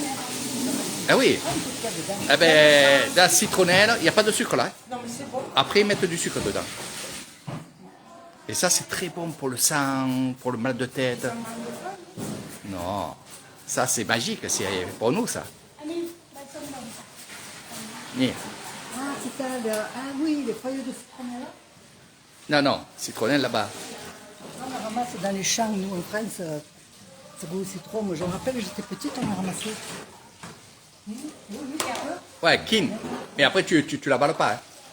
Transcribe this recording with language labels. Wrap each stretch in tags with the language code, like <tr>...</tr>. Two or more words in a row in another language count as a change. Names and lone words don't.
<fr>ah oui eh ben la citronnelle il n'y a pas de sucre là non mais c'est bon après ils mettent du sucre dedans et ça c'est très bon pour le sang pour le mal de tête non ça c'est magique c'est pour nous ça</fr> <th>อันนี้ใบส้มลมค่ะ นี่</th> <fr>ah c'est ça ah oui les feuilles de citronnelle non citronnelle là-bas on en ramasse dans les champs nous en France ça goût au citron moi je me rappelle j'étais petite on en ramassait ouais kin mais après tu l'avales pas hein.</fr>